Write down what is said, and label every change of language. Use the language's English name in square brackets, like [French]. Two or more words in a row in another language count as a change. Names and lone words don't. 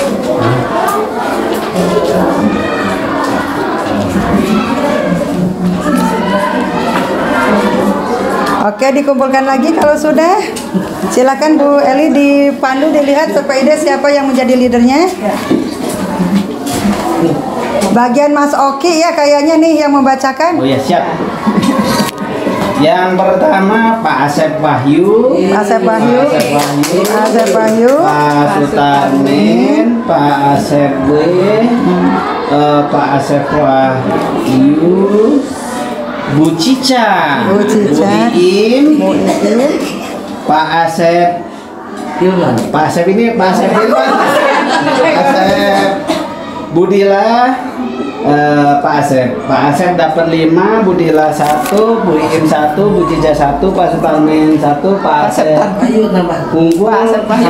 [Indonesian] Oke, dikumpulkan lagi kalau sudah. Silakan Bu Eli dipandu, dilihat PPID siapa yang menjadi leadernya. Bagian Mas Oki ya kayaknya nih yang membacakan. Oh ya, siap. Yang pertama Pak Asep Wahyu. Pak Asep Wahyu. Pak Asep Wahyu. Pak Sutarmin. Pak Asep B. Pak Asep Wahyu. Bu Cica. Bu Cica. Bu Iim. Bu Iim. Pak Asep Hilman. Pak Asep ini Pak Asep Hilman. Pak Asep Budila. Pak Asep dapat 5, Bu Dila 1, Bu Iim 1, Bu Cica 1, Pak Sultanin 1, Pak Asep unggul 1.